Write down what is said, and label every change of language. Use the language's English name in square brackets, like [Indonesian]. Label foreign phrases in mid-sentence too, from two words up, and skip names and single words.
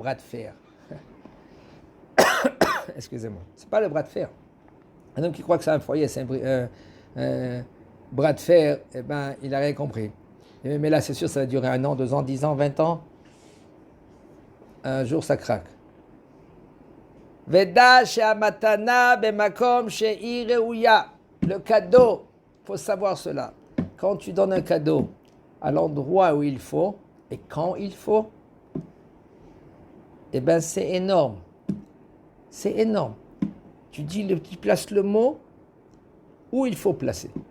[French] Excusez-moi. C'est pas le bras de fer. Un homme qui croit que c'est un foyer, c'est un bras de fer, eh ben, il n'a rien compris. Mais là, c'est sûr, ça va durer 1 an, 2 ans, 10 ans, 20 ans. Un jour, ça craque. [Hebrew] ודע שהמתנה במקום שהיא ראויה. [French] Le cadeau, il faut savoir cela. Quand tu donnes un cadeau à l'endroit où il faut et quand il faut, eh ben, c'est énorme. C'est énorme. Tu places le mot où il faut placer.